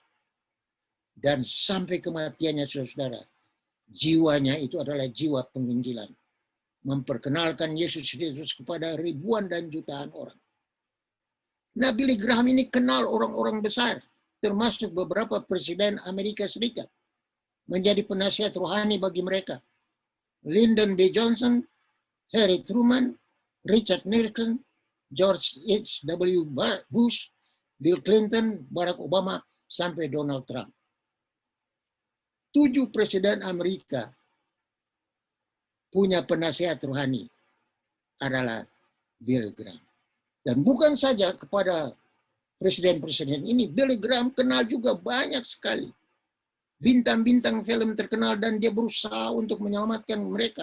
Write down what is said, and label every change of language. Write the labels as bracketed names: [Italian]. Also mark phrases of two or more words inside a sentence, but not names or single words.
[Indonesian] Dan sampai kematiannya, saudara-saudara, jiwanya itu adalah jiwa penginjilan. Memperkenalkan Yesus Kristus kepada ribuan dan jutaan orang. Nah, Billy Graham ini kenal orang-orang besar, termasuk beberapa presiden Amerika Serikat, menjadi penasihat rohani bagi mereka. Lyndon B. Johnson, Harry Truman, Richard Nixon, George H.W. Bush, Bill Clinton, Barack Obama, sampai Donald Trump. 7 presiden Amerika punya penasihat rohani adalah Billy Graham. Dan bukan saja kepada presiden-presiden ini, Billy Graham kenal juga banyak sekali bintang-bintang film terkenal dan dia berusaha untuk menyelamatkan mereka.